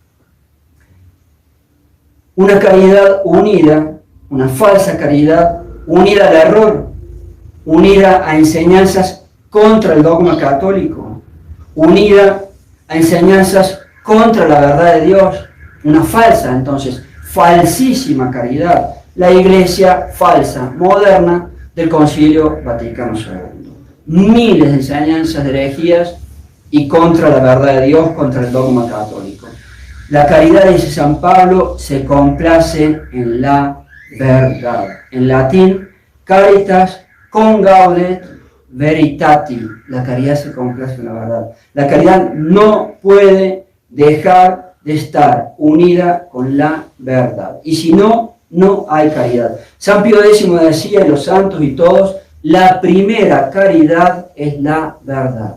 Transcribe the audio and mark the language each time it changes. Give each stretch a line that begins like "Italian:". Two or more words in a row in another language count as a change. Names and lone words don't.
Spanish: Una caridad unida, una falsa caridad, unida al error, unida a enseñanzas contra el dogma católico, unida a enseñanzas contra la verdad de Dios, una falsa, entonces, falsísima caridad, la iglesia falsa, moderna del Concilio Vaticano II. Miles de enseñanzas de herejías y contra la verdad de Dios, contra el dogma católico. La caridad, dice San Pablo, se complace en la verdad. En latín,
Latin: caritas congaudet veritati.
Spanish: La caridad se complace en la verdad. La caridad no puede dejar de estar unida con la verdad. Y si no, no hay caridad. San Pío X decía, y los santos y todos, la primera caridad es la verdad.